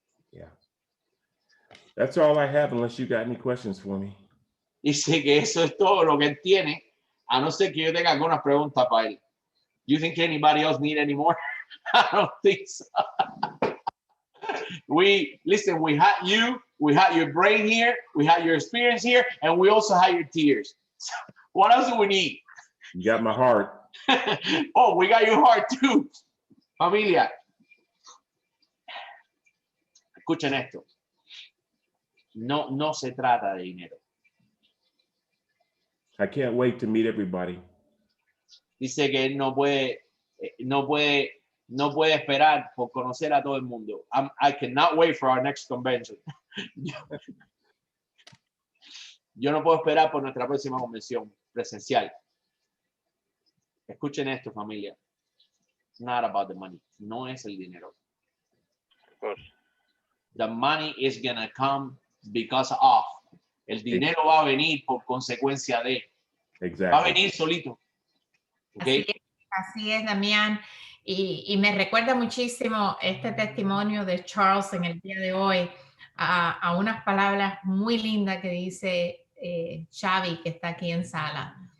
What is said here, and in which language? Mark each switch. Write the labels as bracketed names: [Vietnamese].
[English] Yeah. That's all I have unless you got any questions for me. [Spanish] Dice que eso es todo lo que él tiene, a no ser que yo tenga algunas preguntas para él. [English] You think anybody else need any more? I don't think so. We had you, we had your brain here, we had your experience here, and we also had your tears. So what else do we need? You got my heart. Oh, we got your heart too. [Spanish] Familia, escuchen esto. No se trata de dinero. [English] I can't wait to meet everybody. [Spanish] Dice que él no puede esperar por conocer a todo el mundo. [English] I cannot wait for our next convention. [Spanish] Yo no puedo esperar por nuestra próxima convención presencial. Escuchen esto, familia. [English] It's not about the money. [Spanish] No es el dinero. [English] Of course. The money is gonna come because of. [Spanish] El dinero va a venir por consecuencia de. [English] Exactly. [Spanish] Va a venir solito. ¿Okay? Así es, Damián. Y me recuerda muchísimo este testimonio de Charles en el día de hoy a unas palabras muy lindas que dice Xavi, que está aquí en sala.